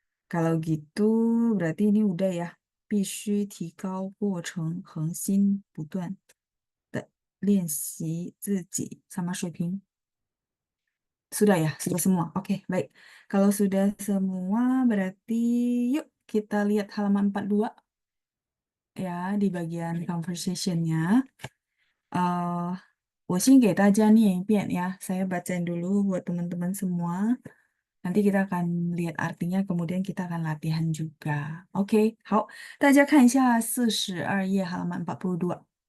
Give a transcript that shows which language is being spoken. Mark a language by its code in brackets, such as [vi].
[id] Kalau gitu berarti ini udah ya. [zh] 必须提高过程，恒心不断的练习自己sama水平. [id] Sudah ya, sudah semua. Oke, baik. Kalau sudah semua, berarti yuk kita lihat halaman 42 ya di bagian conversation-nya. [zh] 我先给大家念一遍 ya. [id] Saya bacain dulu buat teman-teman semua. Nanti kita akan lihat artinya, kemudian kita akan latihan juga. [zh] Oke, 好，大家看一下42页 halaman 42.